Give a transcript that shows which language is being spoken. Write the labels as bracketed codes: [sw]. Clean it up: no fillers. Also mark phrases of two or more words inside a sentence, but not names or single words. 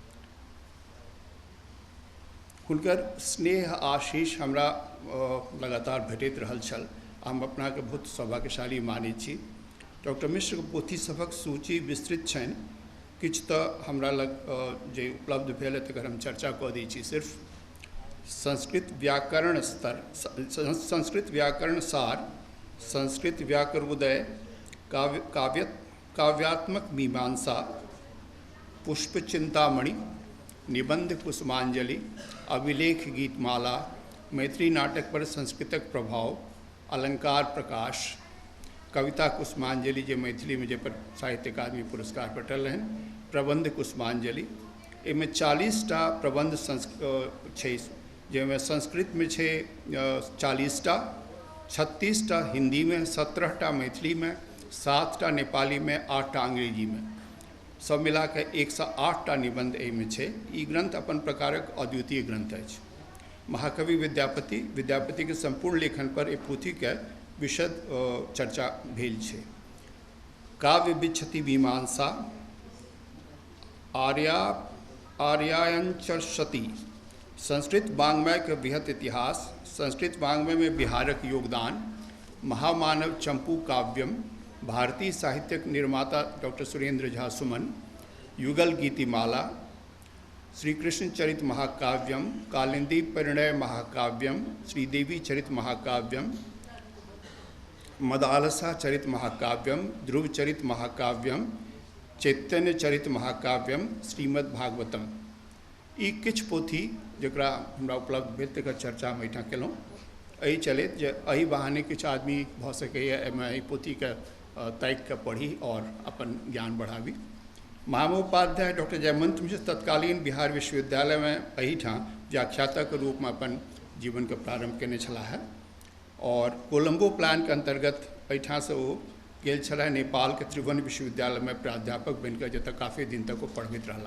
[mai] हुनकर स्नेह आशीष हमरा लगातार भेटैत रहल छल। हम अपना के बहुत सौभाग्यशाली मानै छी। डॉक्टर मिश्र के पोथी सभक सूची विस्तृत छनि। किछु तऽ हमरा लग जे उपलब्ध भेल तकर हम चर्चा कऽ दै छी। सिर्फ संस्कृत व्याकरण स्तर, संस्कृत व्याकरण सार, संस्कृत व्याकरणोदय, काव्यात्मक मीमांसा, पुष्प चिंतामणि, निबंध कुसुमांजलि, अभिलेख गीतमाला, मैत्री नाटक पर संस्कृतक प्रभाव, अलंकार प्रकाश, कविता कुसुमांजलि जे मैथिली में जे पर साहित्य अकादमी पुरस्कार भेटल रहन, प्रबंध कुसुमांजलि। एहिमे 40टा प्रबंध छै, जैमें संस्कृत में छै 40टा, 36टा हिंदी में, 17टा मैथिली में, 7टा नेपाली में, 8टा अंग्रेजी में, सब मिला के 108टा निबंध एहिमे छै। ई ग्रंथ अपन प्रकारक अद्वितीय ग्रंथ अछि। महाकवि विद्यापति के संपूर्ण लेखन पर एहि पोथी के विशद चर्चा भेल छै। काव्य विच्छति मीमांसा, आर्यायंचर्षति, संस्कृत वाङ्मय के बृहत इतिहास, संस्कृत वाङ्मय में बिहारक योगदान, महामानव चंपू काव्यम, भारतीय साहित्यक निर्माता डॉक्टर सुरेंद्र झा सुमन, युगल गीतिमाला, श्री कृष्ण चरित महाकाव्यम, कालिंदी परिणय महाकाव्यम, श्रीदेवी चरित महाकाव्यम, मदालसा चरित महाकाव्यम, ध्रुव चरित महाकाव्यम, चैतन्य चरित महाकाव्यम, श्रीमद् भागवतम। ई किछु पोथी जकरा हमरा उपलब्ध भेल तकर चर्चा हम एहिठाम केलहुँ। एहि चलैत जे एहि बहाने किछु आदमी भऽ सकैए एहिमे एहि पोथीके ताकि कऽ पढ़ी और अपन ज्ञान बढ़ाबी। महामहोपाध्याय डॉक्टर जयवंत मिश्र तत्कालीन बिहार विश्वविद्यालय में एहिठाम व्याख्याता के रूप में अपन जीवन के प्रारंभ केने छलाह और कोलंबो प्लान के अंतर्गत एहिठाम से ओ गेल छलाह नेपाल के त्रिभुवन विश्वविद्यालय में प्राध्यापक बनकर जतऽ काफ़ी दिन तक वो पढ़बैत रहला।